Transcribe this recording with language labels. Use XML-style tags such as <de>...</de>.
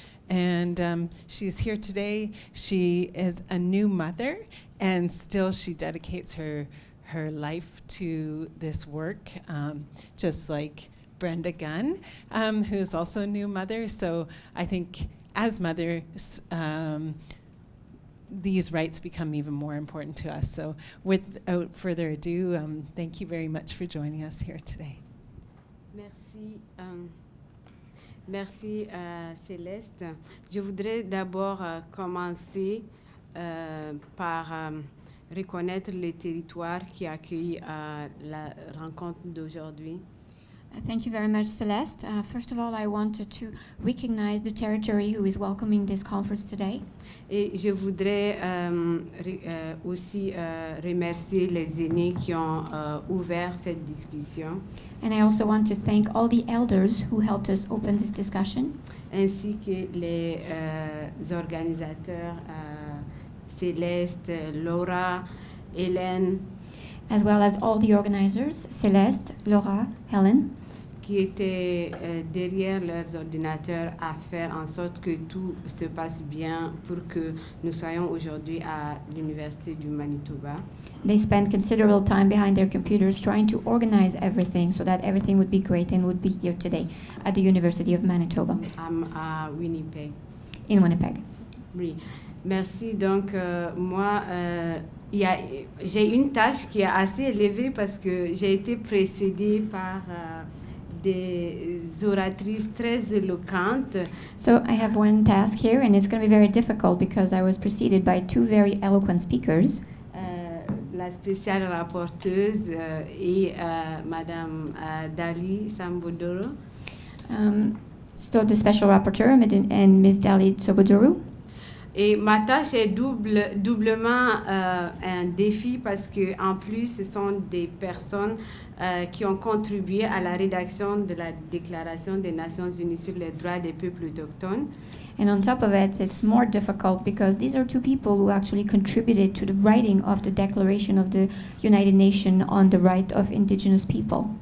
<en>And she's here today. She is a new mother, and still she dedicates her life to this work, just like Brenda Gunn, who is also a new mother. So I think as mothers, these rights become even more important to us. So without further ado, thank you very much for joining us here today.</en> <fr>Merci. Merci Céleste. Je voudrais d'abord commencer par reconnaître le territoire qui accueille la rencontre d'aujourd'hui.</fr> <en>Thank you very much, Celeste. First of all, I wanted to recognize the territory who is welcoming this conference today.</en> <fr>Et je voudrais aussi remercier les aînés qui ont ouvert cette discussion.</fr> <en>And I also want to thank all the elders who helped us open this discussion.</en> <fr>Ainsi que les organisateurs Céleste, Laura, Hélène.</fr> <en>As well as all the organizers, Celeste, Laura, Helen.</en> <fr>Qui étaient derrière leurs ordinateurs à faire en sorte que tout se passe bien pour que nous soyons aujourd'hui à l'Université du Manitoba.</fr> <en>They spent considerable time behind their computers trying to organize everything so that everything would be great and would be here today at the University of Manitoba.</en> <fr>À Winnipeg.</fr> <en>In Winnipeg.</en> <fr>Oui, merci. Donc, moi, j'ai une tâche qui est assez élevée parce que j'ai été précédée par des oratrices très éloquentes.</fr> <en>So I have one task here, and it's going to be very difficult because I was preceded by two very eloquent speakers.</en> <fr>La spéciale rapporteuse et Madame Dali Sambodoro.</fr> <en>So the special rapporteur and Ms. Dali Sobodoro.</en> <fr>Et ma tâche est doublement un défi parce que en plus ce sont des personnes qui ont contribué à la rédaction de la Déclaration des Nations Unies sur les droits des peuples autochtones.</fr> <en>And on top of it, it's more difficult because these are two people who actually contributed to the writing of the Declaration of the United Nations on the right of Indigenous people.</en>